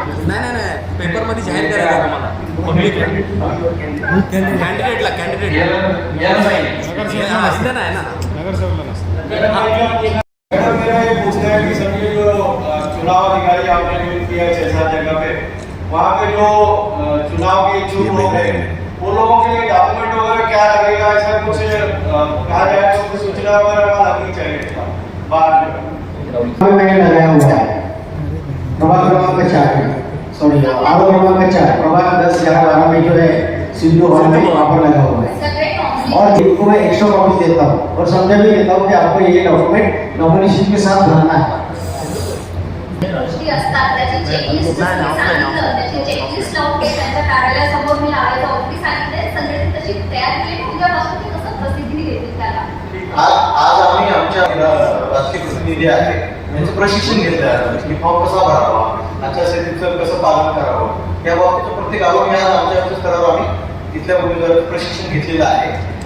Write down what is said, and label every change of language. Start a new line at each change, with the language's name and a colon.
Marathi: नाही पेपरमध्ये जाहीर करायचं तुम्हाला पब्लिकला, कॅन्डिडेटला नाही ना, नगरसेवकला नसतं.
Hindi: मैडम मेरा ये पूछना है कि सभी जो चुनाव अधिकारी आपने नियुक्त किया है 6-7 जगह पे, वहाँ पे जो चुनाव के इच्छुक लोग हैं वो लोगों के लिए डॉक्यूमेंट वगैरह क्या लगेगा, ऐसा कुछ कहा जाए तो कुछ सूचना वगैरह लगनी चाहिए बाद में लगाया हुआ है. प्रभाग क्रमांक 4 सॉरी आरोप क्रमांक 4 प्रभाग 10, 11, 12 में जो है सिंधु हॉल में वहाँ पर लगा हुआ है. और इनको मैं 100 कॉपी देता हूँ और समझा भी देता हूँ कि आपको ये डॉक्यूमेंट नॉमिनेशन के साथ भरना है.
Marathi: गोष्टी असतात त्याची चेकलिस्ट सांगितलं, त्याची चेकलिस्ट लावून त्यांच्या कार्यालयासमोर मी लावायचं होती सांगितले, सगळे तशी तयार केली. उद्यापासून ते कसं प्रसिद्धी देतील त्याला. आज आम्ही आमच्या राजकीय प्रतिनिधी आहे यांचं प्रशिक्षण घेतलं आहे की फॉर्म कसा भरावा, आचारसंहितेचं कसं पालन करावं, या बाबतीत प्रत्येक आरोग्य आमच्या स्तरावर आम्ही तिथल्या उमेदवारांचं प्रशिक्षण घेतलेलं आहे.